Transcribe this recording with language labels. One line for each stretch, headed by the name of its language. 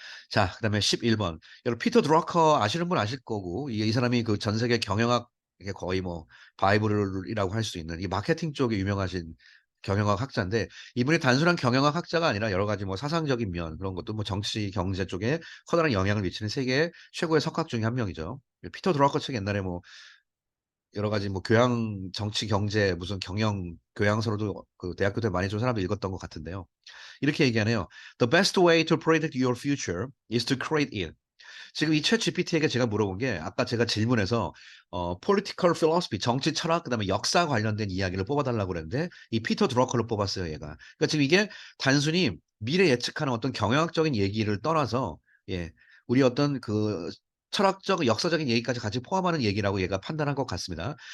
Korean: 자, 그다음에 11번. 여러분 피터 드러커 아시는 분 아실 거고 이게 이 사람이 그 전 세계 경영학 이게 거의 뭐 바이블이라고 할 수 있는 이 마케팅 쪽에 유명하신 경영학 학자인데 이분이 단순한 경영학 학자가 아니라 여러 가지 뭐 사상적인 면 그런 것도 뭐 정치 경제 쪽에 커다란 영향을 미치는 세계 최고의 석학 중에 한 명이죠. 피터 드러커 책 옛날에 뭐 여러 가지 뭐 교양 정치 경제 무슨 경영 교양서로도 그 대학교 때 많이 좀 사람들 읽었던 것 같은데요. 이렇게 얘기하네요.
English: The best way to predict your future is to create it.
Korean: 지금 이 챗 GPT에게 제가 물어본 게 아까 제가 질문에서
English: political philosophy
Korean: 정치 철학 그다음에 역사 관련된 이야기를 뽑아달라고 그랬는데 이 피터 드러커를 뽑았어요 얘가. 그러니까 지금 이게 단순히 미래 예측하는 어떤 경영학적인 얘기를 떠나서 예 우리 어떤 그 철학적 역사적인 얘기까지 같이 포함하는 얘기라고 얘가 판단한 것 같습니다.